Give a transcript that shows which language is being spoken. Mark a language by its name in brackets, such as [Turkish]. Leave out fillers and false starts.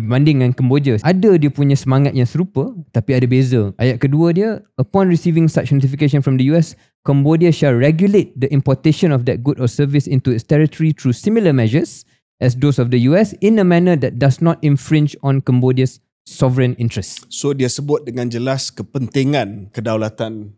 [Malay] Berbanding dengan Kemboja, ada dia punya semangat yang serupa tapi ada beza. Ayat kedua dia, [English] upon receiving such notification from the US, Cambodia shall regulate the importation of that good or service into its territory through similar measures as those of the US in a manner that does not infringe on Cambodia's sovereign interest. [Malay] So dia sebut dengan jelas kepentingan kedaulatan